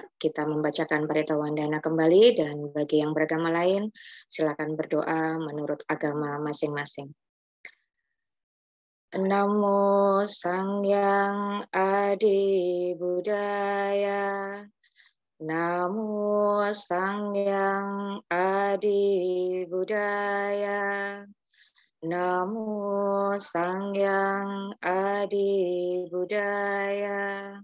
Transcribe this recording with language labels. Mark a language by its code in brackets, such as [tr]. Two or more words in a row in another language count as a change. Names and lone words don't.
[id] kita membacakan [pi] Parita Wandana [id] kembali, dan bagi yang beragama lain, silakan berdoa menurut agama masing-masing. [pi] Namo Sangyang Adi Buddhaya. Namo Sangyang Adi Buddhaya. Namo Sangyang Adi Buddhaya.